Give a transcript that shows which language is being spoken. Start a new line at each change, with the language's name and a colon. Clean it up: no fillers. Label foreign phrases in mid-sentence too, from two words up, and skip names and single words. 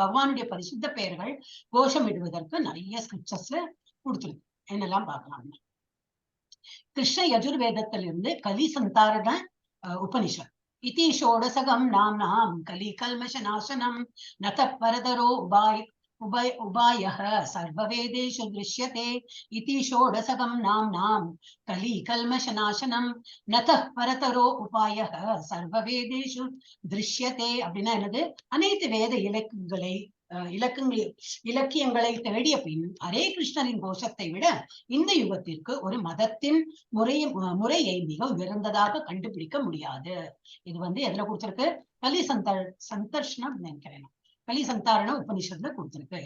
Tamil: பகவானுடைய பரிசுத்த பெயர்கள் கோஷமிடுவதற்கு நிறைய ஸ்கிரிப்சர்ஸ்ல கொடுத்துருக்கு. என்னெல்லாம் பார்க்கலாம். கிருஷ்ண யஜுர்வேதத்திலிருந்து கலி சந்தாரண உபனிஷத்.
Sanskrit: इति षोडशकं नाम्नां कलि कल्मष नाशनं नत परतरो उभायः सर्ववेदेषु दृश्यते इति षोडशकं नाम्नां कलि कल्मषनाशनं नतः परतरो उपायः सर्ववेदेषु दृश्यते.
Tamil: அப்படின்னா என்னது, அனைத்து வேத இலக்கியங்களை தேடிய பின் ஹரே கிருஷ்ணரின் கோஷத்தை விட இந்த யுகத்திற்கு ஒரு மதத்தின் முறையை மிக உயர்ந்ததாக கண்டுபிடிக்க முடியாது. இது வந்து எதுல கொடுத்திருக்கு, கலி சந்தர்ஷனம் நினைக்கிறேன், கலி சந்தாரண உபனிஷத்துல கொடுத்திருக்கு.